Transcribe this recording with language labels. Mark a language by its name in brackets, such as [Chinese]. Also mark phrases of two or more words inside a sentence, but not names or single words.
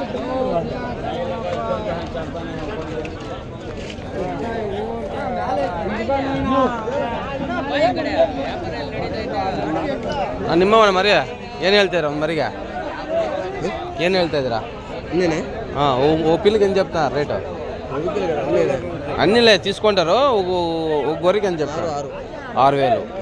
[Kannada] ನಿಮ್ಮವನ ಮರಿ ಏನು ಹೇಳ್ತೀರಾ? ಒಂದು ಮರಿಗೆ ಏನು ಹೇಳ್ತಾ ಇದ್ದೀರಾ? ಹಾಂ [Telugu] ఓ పిల్లకి అని చెప్తున్నారు రేటు? అన్నీలే తీసుకుంటారు. గొర్రెకి అని చెప్తారు 6,000.